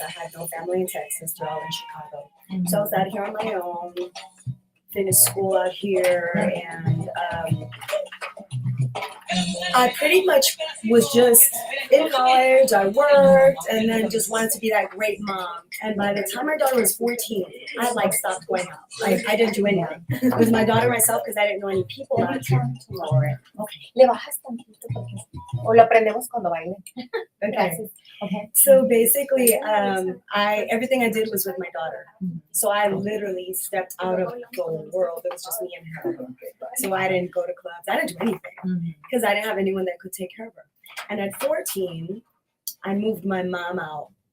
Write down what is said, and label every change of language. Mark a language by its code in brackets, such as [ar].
[en] I had no family in Texas. They're all in Chicago. So I was out here on my own, finished school out here, and I pretty much was just in college. I worked and then just wanted to be that great mom. And by the time my daughter was 14, I had like stopped going out. I didn't do anything. It was my daughter and myself because I didn't know any people out here. Okay. [es] Le bajas tantito porque o lo prendemos cuando baile. [en] Okay. Okay. So basically, everything I did was with my daughter. So I literally stepped out of the world. It was just me and her. So I didn't go to clubs. I didn't do anything because I didn't have anyone that could take care of her. And at 14, I moved my mom out